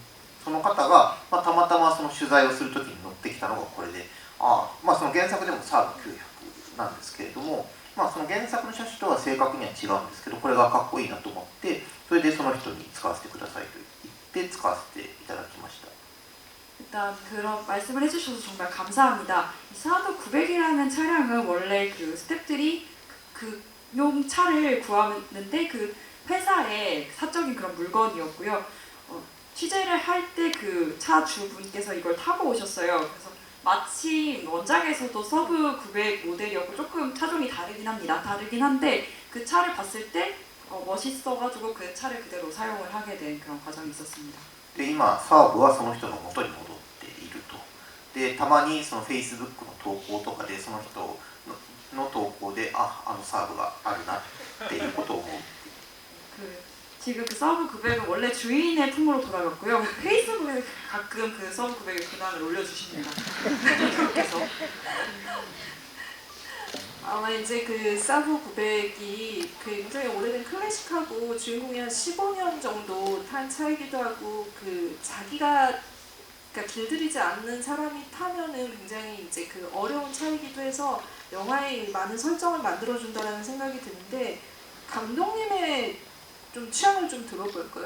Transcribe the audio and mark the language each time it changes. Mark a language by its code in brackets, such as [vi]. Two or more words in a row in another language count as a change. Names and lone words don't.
[ja] その方が、たまたまその取材をするときに乗ってきたのがこれで、その原作でもサーブ900なんですけれども、その原作の車種とは正確には違うんですけど、これがかっこいいなと思って、それでその人に使わせてくださいと言って使わせていただきました。 [ko] 일단 그런 말씀을 해주셔서 정말 감사합니다. 이 사드 900이라는 차량은 원래 그 스태프들이 그용 차를 구하는데 그 회사의 사적인 그런 물건이었고요. 취재를 할 때 그 차 주분께서 이걸 타고 오셨어요. 그래서 마침 원작에서도 서브 900 모델이었고 조금 차종이 다르긴 합니다. 다르긴 한데 그 차를 봤을 때 멋있어가지고 그 차를 그대로 사용을 하게 된 그런 과정이 있었습니다. [ja] で今サーブはその人の元に戻っていると。でたまにその Facebook の投稿とかでその人の投稿であのサーブがあるなっていうことを思う。 [ko] 지금 그 서브 900은 원래 주인의 품으로 돌아갔고요. 페이스북에 가끔 그 서브 900의 근황을 올려주십니다. 대표님께서. 아마 이제 그 사부 900이 굉장히 오래된 클래식하고 주인공이 한 15년 정도 탄 차이기도 하고 자기가 그러니까 길들이지 않는 사람이 타면은 굉장히 이제 그 어려운 차이기도 해서 영화에 많은 설정을 만들어준다라는 생각이 드는데 감독님의 좀 취향을 좀 들어볼까요?